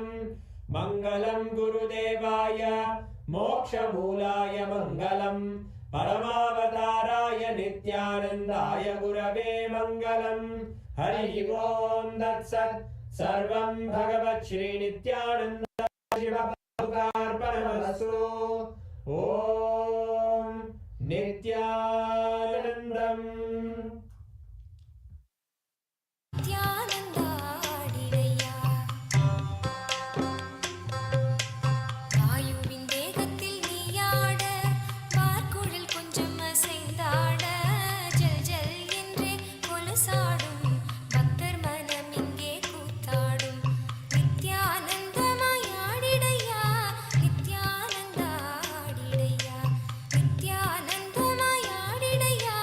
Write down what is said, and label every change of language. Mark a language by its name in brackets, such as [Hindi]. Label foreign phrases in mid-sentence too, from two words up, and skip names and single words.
[Sanskrit] मङ्गलं गुरुदेवाय मोक्ष मूलाय मङ्गलं परमावताराय नित्यानन्दाय गुरवे मङ्गलं हरि ओं तत् सत् सर्वं भगवत् श्री नित्यानन्द शिव पादुकार्पणमस्तु ओं नित्यानन्दम् [Tamil] நித்யானந்தாடிடையா வாயுவின் வேகத்தில் நீயாட பார்க்குழல் கொஞ்சம் அசைந்தாட ஜல் ஜல் என்றே கொலுசாடும் பக்தர் மனம் இங்கே கூத்தாடும் நித்யானந்தமாய் ஆடிடையா நித்யானந்தாடிடையா நித்யானந்தமாய் ஆடிடையா